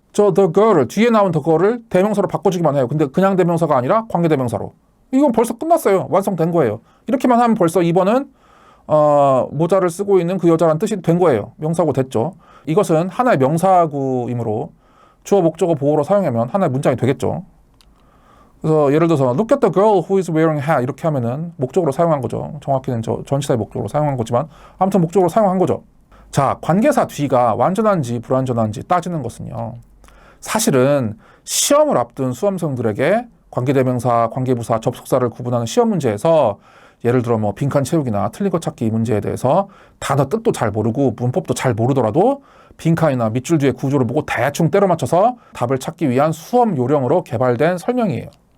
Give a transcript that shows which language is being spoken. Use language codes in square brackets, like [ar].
[ko] 저 [en] the girl [ko] 을, 뒤에 나온 the girl을 대명사로 바꿔주기만 해요. 근데 그냥 대명사가 아니라 관계대명사로. 이건 벌써 끝났어요. 완성된 거예요. 이렇게만 하면 벌써 2번은 모자를 쓰고 있는 그 여자라는 뜻이 된 거예요. 명사구 됐죠. 이것은 하나의 명사구이므로 주어 목적어 보호로 사용하면 하나의 문장이 되겠죠. 그래서 예를 들어서 [en] look at the girl who is wearing a hat [ko] 이렇게 하면은 목적으로 사용한 거죠. 정확히는 전치사의 목적으로 사용한 거지만 아무튼 목적으로 사용한 거죠. 자, 관계사 뒤가 완전한지 불완전한지 따지는 것은요. 사실은 시험을 앞둔 수험생들에게 관계대명사, 관계부사, 접속사를 구분하는 시험 문제에서 예를 들어 뭐 빈칸 채우기나 틀린 것 찾기 문제에 대해서 단어 뜻도 잘 모르고 문법도 잘 모르더라도 빈칸이나 밑줄 뒤에 구조를 보고 대충 때려 맞춰서 답을 찾기 위한 수험 요령으로 개발된 설명이에요.